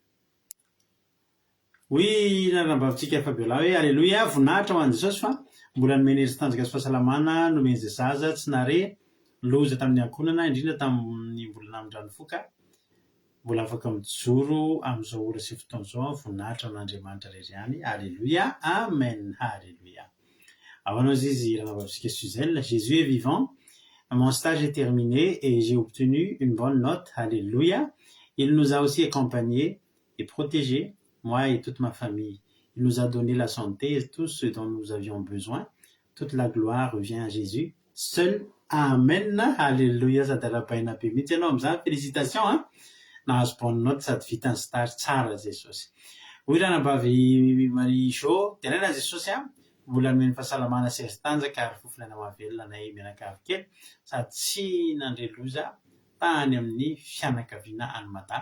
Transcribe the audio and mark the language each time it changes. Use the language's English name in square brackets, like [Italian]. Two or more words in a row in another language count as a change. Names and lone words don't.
[Malagasy] Hoy nanambavintsika Fabiola hoe halleluia voninahitra ho an'i Jesosy fa mbola nomeny hery sy tanjaka sy fahasalamana nomeny izay zaza tsy nare loza tamin'ny ankonana indrindra tamin'ny mbola namin-dranofoka mbola afaka mijoro amin'izao ora sy fotoana izao voninahitra ho an'Andriamanitra rery ihany. Halleluia. Amen. Halleluia. Ahoana izy nanambavintsika Suzelle. [French] Jésus est vivant. Mon stage est terminé et j'ai obtenu une bonne note. Alléluia. Il nous a aussi accompagnés et protégés, moi et toute ma famille. Il nous a donné la santé et tout ce dont nous avions besoin. Toute la gloire revient à Jésus. Seul. Amen. Alléluia. [Malagasy] Sadarapaina be mihitsy ianao amin'izany. Félicitations. Nahazo [French] bonne note [Malagasy] sady vita ny stage tsara Jesosy. Hoy ranambavy Marie Jo, tenena Jesosy mbola nomeny fahasalamana sy azy tanjaka ary fofona mahavelona nay mianakavy kely sady tsy nandre loza tany amin'ny fianakaviana any Mada.